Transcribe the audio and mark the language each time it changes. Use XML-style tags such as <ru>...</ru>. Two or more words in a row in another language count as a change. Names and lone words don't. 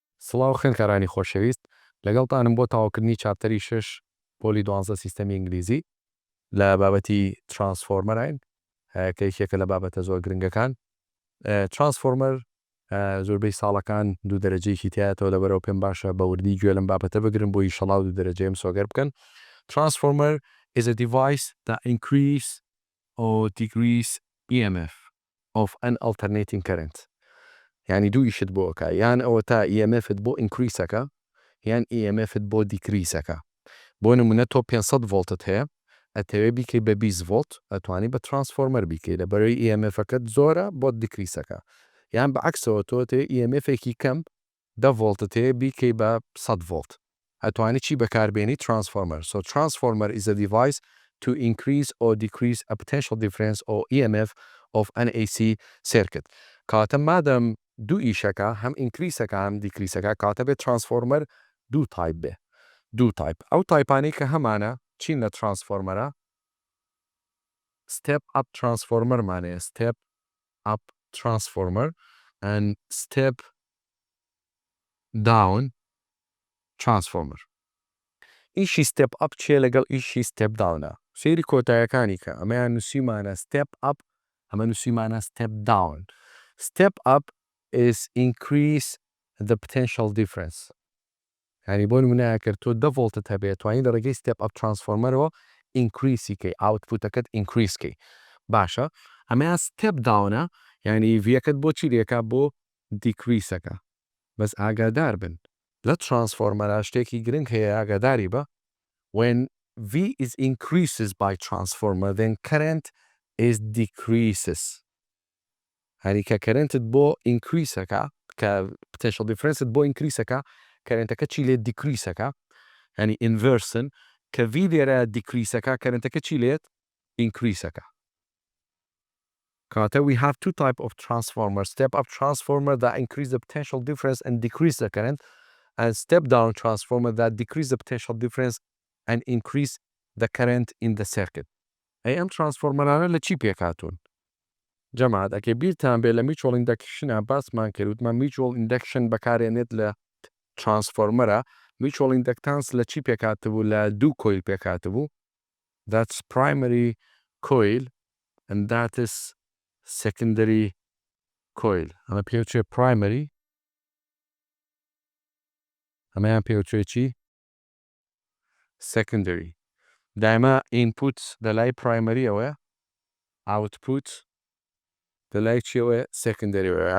<ckb>سڵاو خوێندکارانی خۆشەویست لەگەڵتانم بۆ تاواکردنی چاپتەری 6 پۆلی 12 سیستەمی ئینگلیزی لە بابەتی ترانسفۆرمەرین کە یەکێکە لە بابەتە زۆر گرنگەکان. ترانسفۆرمەر زۆربەی ساڵەکان دوو دەرەجەیەکی تایەتەوە لەبەرەوە پێم باشە بە وردی گوێ لەم بابەتە بگرن بۆی شەڵاو دوو دەرەجەیەم سۆگەر بکەن.</ckb> <en>Transformer is a device that increase or decrease EMF of an alternating current.</en> <ckb>يعني دوو ئیشت بۆ ئەکا یان ئەوە تا EMFت بۆ ئینکریسەکە یان EMFت بۆ دیکریسەکە. بۆ نمونە تۆ 500 ڤۆڵتت هەیە ئەتەوێ بیکەی بە 20 ڤۆڵت ئەتوانی بە ترانسفۆرمەر بیکەی لەبەرەوەی EMFەکەت زۆرە بۆ دیکریسەکە. یان بەعەکسەوە تۆ تێ EMFێکی کەم 10 ڤۆڵتت هەیە بیکەی بە 100 ڤۆڵت ئەتوانی چی بەکاربێنی ترانسفۆرمەر.</ckb> <en>So transformer is a device to increase or decrease a potential difference or EMF of an AC circuit.</en> <ckb>کاتە مادەم دوو ئیشەکە هەم ئینکریسەکە هەم دیکریسەکە کاتە بێت ترانسفۆرمەر دوو تایپ بێ. دوو تایپ ئەو تایپانەی کە هەمانە چین لە ترانسفۆرمەرە</ckb> <en>step up</en> <ckb>ترانسفۆرمەرمانەیە</ckb> <en>step up transformer and step down transformer.</en> <ckb>ئیشی</ckb> <en>step up</en> <ckb>چیە لەگەڵ ئیشی</ckb> <en>step down</en> <ckb>ە سەیری کۆتاییەکانی کە ئەمەیان نووسیمانە</ckb> <en>step up</en> <ckb>ئەمە نووسیمانە</ckb> <en>step down. Step up is increase the potential difference.</en> <ckb>يعني بۆ نمونە ئەگەر تۆ 10 ڤۆڵتت هەبێت توانی لە ڕێگەی</ckb> <en>step up</en> <ckb>ترانسفۆرمەرەوە ئینکریسی کەی ئاوتپوتەکەت ئینکریسکەی باشە. ئەمەیان</ckb> <en>step down</en> <ckb>ە یعنی ڤیەکەت بۆ چی لێکا بۆ دیکریسەکە. بەس ئاگادار بن لە ترانسفۆرمەرە شتێکی گرنگ هەیە ئاگاداری بە</ckb> <en>when V is increases by transformer then current is decreases.</en> <ckb>هەری کە کەرنتت بۆ ئینکریسەکە کە</ckb> <en>potential difference</en> <ckb>ت بۆ ئینکریسەکە کەرنتەکە چی لێت دیکریسەکە ینی inversion کە V لێرە دیکریسەکە کەرنتەکە چی لێت ئینکریسەکە.</ckb> <en>کاتە we have two type of transformer step up transformer that increase the potential difference and decrease the current and step down transformer that decrease the potential difference and increase the current in the circuit.</en> <ckb>ئەی ئەم ترانسفۆرمەرانە لە چی پێکاتون؟ جەماعەت ئەگەر بیرتان بێت لە</ckb> <en>mutual induction</en> <ckb>باسمان کردوتمان</ckb> <en>mutual induction</en> <ckb>بەکارێنێت لە ترانسفۆرمەرە.</ckb> <en>mutual inductance</en> <ckb>لە چی پێکاتبوو لە دوو کۆیل پێکاتبوو.</ckb> <en>That's primary coil and that is secondary coil.</en> <ckb>ئەمە پێوچێ primary ئەمەیان پێوچێ چی؟ secondary. دایما input لەلای primary ئەوەیە output لەلای چیەوەیە secondary ئەوەیە.</ckb>